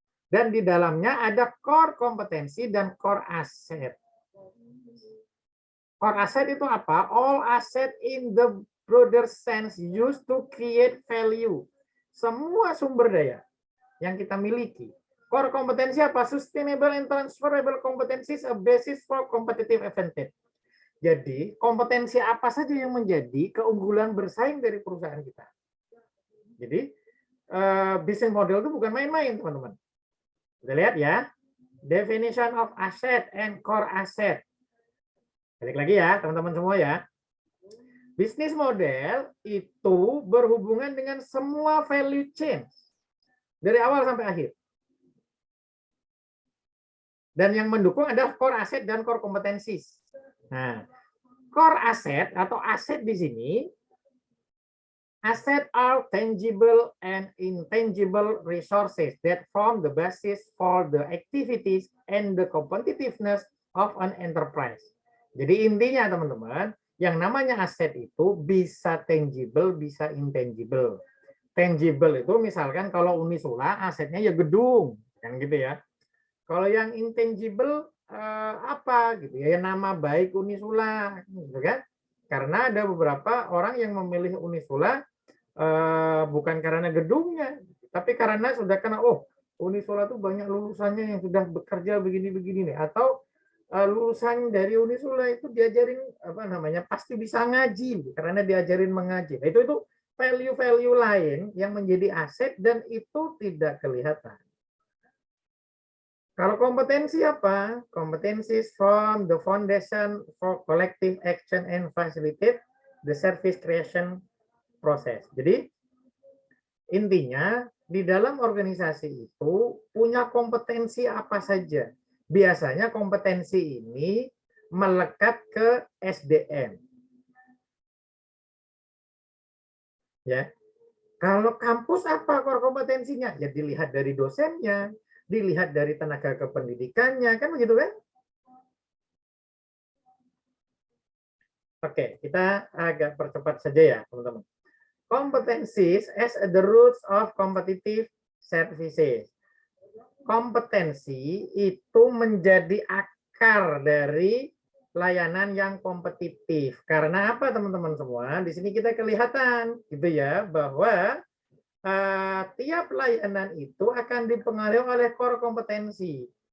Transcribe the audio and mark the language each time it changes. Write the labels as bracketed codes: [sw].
[id] Dan di dalamnya ada core kompetensi dan core asset. Core asset itu apa? [en] All asset in the broader sense used to create value. [id] Semua sumber daya yang kita miliki. Core kompetensi apa? [en] Sustainable and transferable competencies a basis for competitive advantage. [id] Jadi, kompetensi apa saja yang menjadi keunggulan bersaing dari perusahaan kita. Jadi, business model itu bukan main-main, teman-teman. Kita lihat ya. [en] Definition of asset and core asset. [id] Balik lagi ya, teman-teman semua ya. Bisnis model itu berhubungan dengan semua value chain. Dari awal sampai akhir. Dan yang mendukung adalah core asset dan core competencies. Nah, core asset atau aset di sini, [en] asset are tangible and intangible resources that form the basis for the activities and the competitiveness of an enterprise. [id] Jadi intinya teman-teman, yang namanya aset itu bisa tangible, bisa intangible. Tangible itu misalkan kalau Unisula asetnya ya gedung, kan gitu ya. Kalau yang intangible apa gitu ya, nama baik Unisula gitu kan. Karena ada beberapa orang yang memilih Unisula bukan karena gedungnya, tapi karena sudah kena Unisula tuh banyak lulusannya yang sudah bekerja begini-begini nih, atau lulusan dari Unisula itu diajarin apa namanya pasti bisa ngaji karena diajarin mengaji. Nah, itu value-value lain yang menjadi aset dan itu tidak kelihatan. Kalau kompetensi apa? [en] Kompetensi from the foundation for collective action and facilitate the service creation process. [id] Jadi intinya di dalam organisasi itu punya kompetensi apa saja. Biasanya kompetensi ini melekat ke SDM. Ya. Kalau kampus apa core kompetensinya? Ya dilihat dari dosennya, dilihat dari tenaga kependidikannya, kan begitu kan? Oke, kita agak percepat saja ya, teman-teman. [en] Competencies as the roots of competitive services. [id] Kompetensi itu menjadi akar dari layanan yang kompetitif. Karena apa, teman-teman semua? Di sini kita kelihatan gitu ya bahwa tiap layanan itu akan dipengaruhi oleh core kompetensi.